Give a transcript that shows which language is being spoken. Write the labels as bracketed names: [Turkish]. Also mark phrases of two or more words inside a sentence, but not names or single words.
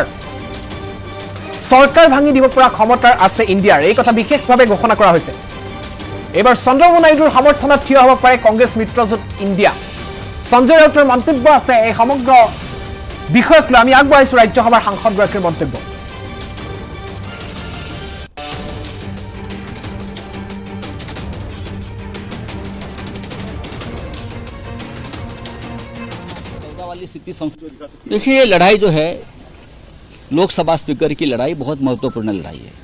[Assamese] চৰকাৰ ভাঙি দিব পৰা ক্ষমতাৰ আছে ইণ্ডিয়াৰ, এই কথা বিশেষভাৱে ঘোষণা কৰা হৈছে। এইবাৰ চন্দ্ৰবাবু নাইডুৰ সমৰ্থনত থিয় হ'ব পাৰে কংগ্ৰেছ মিত্ৰজোঁট ইণ্ডিয়া। সঞ্জয় ৰাউতৰ মন্তব্য আছে। এই সমগ্ৰ বিষয়ক লৈ আমি আগবঢ়াইছোঁ ৰাজ্যসভাৰ সাংসদগৰাকীৰ মন্তব্য। [Hindi] देखिए, ये लड़ाई जो है लोकसभा स्पीकर की लड़ाई बहुत महत्वपूर्ण लड़ाई है।